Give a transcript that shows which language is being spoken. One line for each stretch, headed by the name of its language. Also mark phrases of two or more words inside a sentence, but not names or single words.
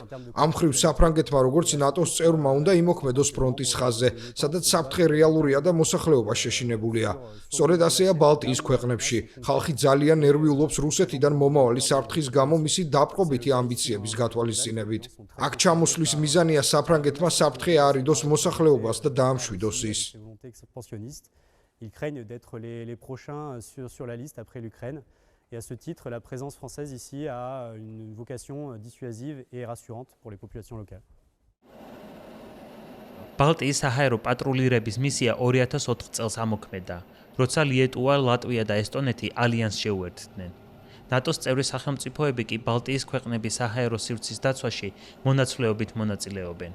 Georgian: ამ მხრივ საფრანგეთმა როგორც ნატოს წევრმა უნდა იმოქმედოს ფრონტის ხაზზე, სადაც საფრთხე რეალურია და მოსახლეობა შეშინებულია. სწორედ ასეა ბალტიის ქვეყნებში. ხალხი ძალიან ნერვიულობს რუსეთიდან მომავალი საფრთხის გამო მისი დაპყრობითი ამბიციების გათვალისწინებით. აქ ჩამოსვლის მიზანია საფრანგეთმა საფრთხე აარიდოს მოსახლეობას და დაამშვიდოს.
French: Ils craignent d'être les prochains sur la liste après l'Ukraine. Et à ce titre, la présence française ici a une vocation dissuasive et rassurante pour les populations locales.
Georgian: ბალტიის საჰაერო პატრულირების მისია 2004 წელს ამოქმედა, როცა ლიეტუვა, ლატვია და ესტონეთი ალიანსს შეუერთდნენ. ნატოს წევრი სახელმწიფოები კი ბალტიის ქვეყნების საჰაერო სივრცის დაცვაში მონაცვლეობით მონაწილეობენ.